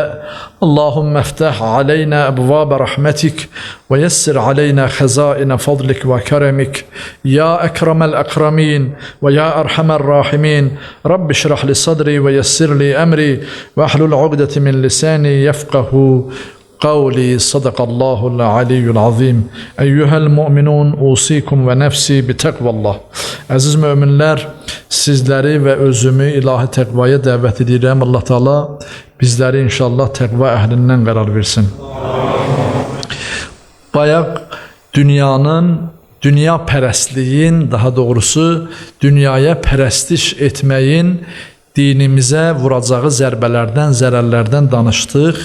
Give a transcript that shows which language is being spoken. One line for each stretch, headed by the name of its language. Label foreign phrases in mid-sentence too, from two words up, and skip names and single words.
Arabic: اللهم افتح علينا أبواب رحمتك ويسر علينا خزائن فضلك وكرمك يا أكرم الأكرمين ويا أرحم الراحمين. رب اشرح لي صدري ويسر لي أمري واحلل عقدة من لساني يفقه قولي. صدق الله العلي العظيم. أيها المؤمنون أوصيكم ونفسي بتقوى الله.
Azerbaijani: Əziz möminlər, sizləri və özümü ilahi təqvaya dəvət edirəm. Allah Teala bizləri inşallah təqva əhlindən qərar versin. Bayaq dünya pərəstliyin, daha doğrusu dünyaya pərəstiş etməyin dinimizə vuracağı zərbələrdən, zərərlərdən danışdıq.